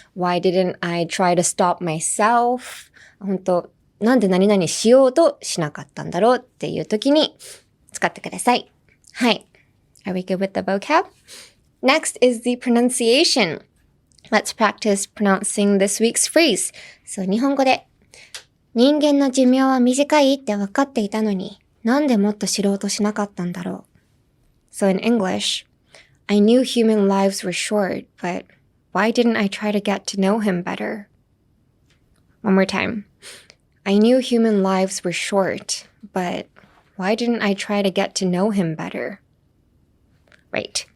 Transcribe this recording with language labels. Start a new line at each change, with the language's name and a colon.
English: Why didn't I try to stop myself?
Japanese: 本当なんで何々しようとしなかったんだろうっていう時に使ってください。はい。
English: Are we good with the vocab? Next is the pronunciation. Let's practice pronouncing this week's phrase.
Japanese: So, 日本語で、人間の寿命は短いって分かっていたのに、なんでもっと知ろうとしなかったんだろう。
English: So in English, I knew human lives were short, but why didn't I try to get to know him better? One more time. I knew human lives were short, but why didn't I try to get to know him better? Right.